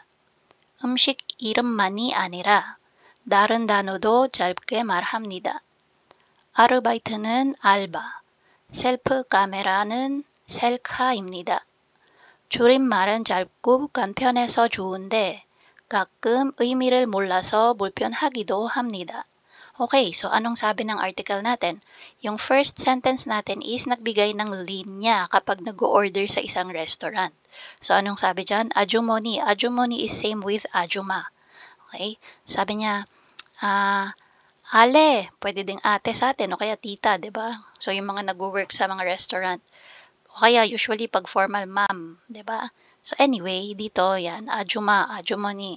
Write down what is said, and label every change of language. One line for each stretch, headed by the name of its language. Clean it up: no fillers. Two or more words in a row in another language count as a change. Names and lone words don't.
Korean: 음식 이름만이 아니라 다른 단어도 짧게 말합니다. 아르바이트는 알바, 셀프 카메라는 셀카입니다. 줄임말은 짧고 간편해서 좋은데 가끔 의미를 몰라서 불편하기도 합니다.
Filipino: Okay, so anong sabi ng article natin? Yung
English: first sentence
Filipino: natin is nagbigay ng linya kapag nag-order sa isang restaurant. So anong sabi dyan? Ajumoni.
English: Ajumoni is same with ajuma.
Filipino: Okay? Sabi niya, ale, pwede ding ate sa atin o kaya tita, 'di ba? So yung mga nag-work sa mga restaurant. O kaya usually pag formal ma'am, 'di ba?
English: So anyway,
Filipino: dito yan, ajuma, ajumoni.